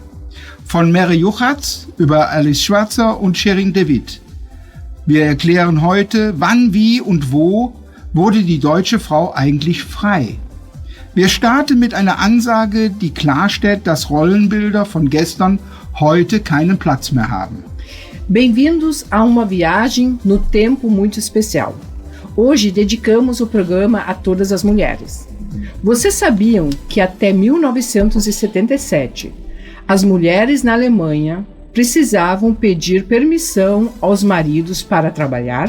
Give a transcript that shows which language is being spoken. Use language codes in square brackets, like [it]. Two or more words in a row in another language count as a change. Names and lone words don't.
[de] Von Mary Juchatz über Alice Schwarzer und Shirin David. Wir erklären heute, wann, wie und wo wurde die deutsche Frau eigentlich frei. Wir starten mit einer Ansage, die klarstellt, dass Rollenbilder von gestern heute keinen Platz mehr haben. [pt] Bem-vindos a uma viagem no tempo muito especial. Hoje dedicamos o programa a todas as mulheres. Vocês sabiam que até 1977, as mulheres na Alemanha precisavam pedir permissão aos maridos para trabalhar?